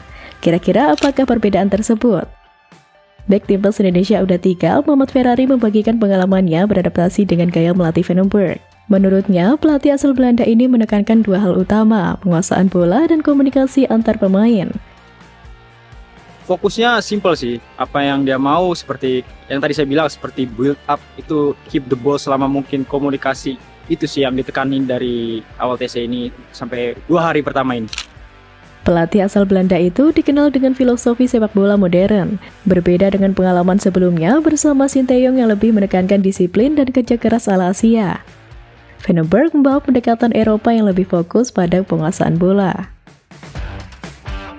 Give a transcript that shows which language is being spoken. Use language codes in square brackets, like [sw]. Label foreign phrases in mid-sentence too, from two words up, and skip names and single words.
[id] Kira-kira apakah perbedaan tersebut? Bek Timnas Indonesia U23, Muhammad Ferrari membagikan pengalamannya beradaptasi dengan gaya melatih Van den Berg. Menurutnya, pelatih asal Belanda ini menekankan 2 hal utama, penguasaan bola dan komunikasi antar pemain. Fokusnya simple sih, apa yang dia mau seperti yang tadi saya bilang, seperti [en] build up, [id] itu [en] keep the ball [id] selama mungkin, komunikasi. Itu sih yang ditekanin dari awal TC ini sampai 2 hari pertama ini. Pelatih asal Belanda itu dikenal dengan filosofi sepak bola modern. Berbeda dengan pengalaman sebelumnya bersama Sinteyong yang lebih menekankan disiplin dan kerja keras ala Asia. Van den Berg membawa pendekatan Eropa yang lebih fokus pada penguasaan bola.